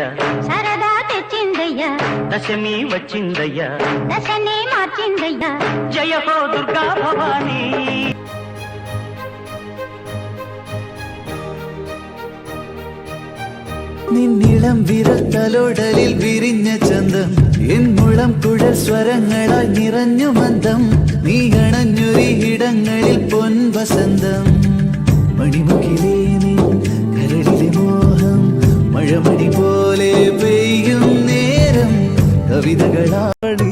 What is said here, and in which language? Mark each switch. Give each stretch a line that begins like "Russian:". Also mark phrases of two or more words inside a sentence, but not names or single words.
Telugu: సరదా తెచ్చిందయ్యా దశమి వచ్చిందయ్యా దశనే మార్చిందయ్యా జయ హో దుర్గా భవానీ
Malayalam: നിന്നിളം വിരത്തലോടലിൽ വിരിഞ്ഞ ചന്തം എൻ മുളം കുഴൽ സ്വരങ്ങളാൽ നിറഞ്ഞു മന്ദം നീ അണഞ്ഞൊരിടങ്ങളിൽ പൊൻവസന്തം മണിമുകിലേ നീ കരളിലെ മോഹം മഴമണി പോലെ പെയ്യും നേരം കവിതകളാടി